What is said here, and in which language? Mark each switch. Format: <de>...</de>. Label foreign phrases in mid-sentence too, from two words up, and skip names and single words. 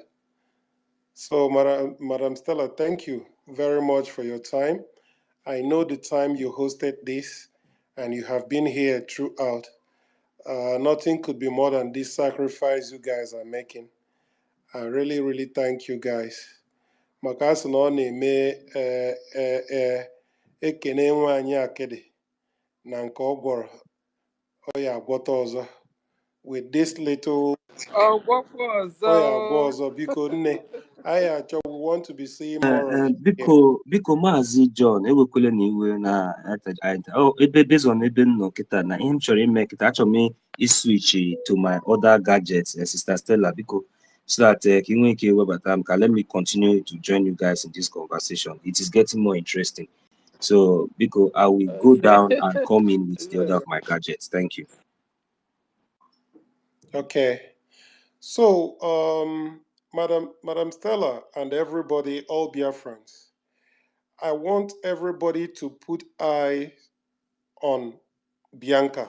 <en>So, Madam Stella, thank you very much for your time. I know the time you hosted this, and you have been here throughout. Nothing could be more than this sacrifice you guys are making. I really, really thank you guys.</en> <ig>Maka asị na ọ na-eme ekene nwaanyị akịdị na nke ọ gwọrọ ọ ya agwọta ọzọ.</ig> <en>With this little What was</en> <ig>ọ ya agwọ ọzọ biko nne anyị achọ,</ig> <en>we want to be seeing more of</en> <ig>biko Maazị John ewekwele na iwe na ebe</ig> <en>based on</en> <ig>ebe m nọ kịta na ihe m chọrọ ime kịta, achọrọ m iswitch</ig> <en>to my other gadgets,</en> <ig>Sister Stella, biko,</ig> <en>so that</en> <ig>ka ị nwee ike webata m ka</ig> <en>let me continue to join you guys in this conversation. It is getting more interesting. So biko, I will go down and come in with the other of my gadgets. Thank you. Okay. So, Madam Stella and everybody, all Biafrans, I want everybody to put eye on Bianka.</en>